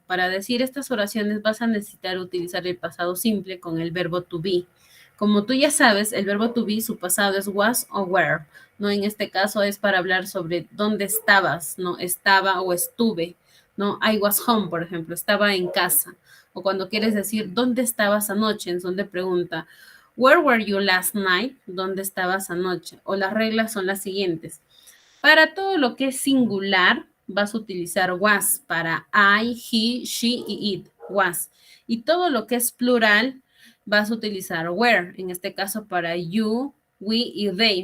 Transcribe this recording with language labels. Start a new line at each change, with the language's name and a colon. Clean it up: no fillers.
Spanish: Para decir estas oraciones vas a necesitar utilizar el pasado simple con el verbo to be. Como tú ya sabes, el verbo to be, su pasado es was o were, ¿no? En este caso es para hablar sobre dónde estabas, ¿no? Estaba o estuve, ¿no?
English: I was home,
Spanish: por ejemplo, estaba en casa. O cuando quieres decir, ¿dónde estabas anoche? En donde pregunta,
English: where were you last night?
Spanish: ¿Dónde estabas anoche? O las reglas son las siguientes. Para todo lo que es singular, vas a utilizar was para I, he, she y it, was. Y todo lo que es plural, vas a utilizar were, en este caso para you, we y they.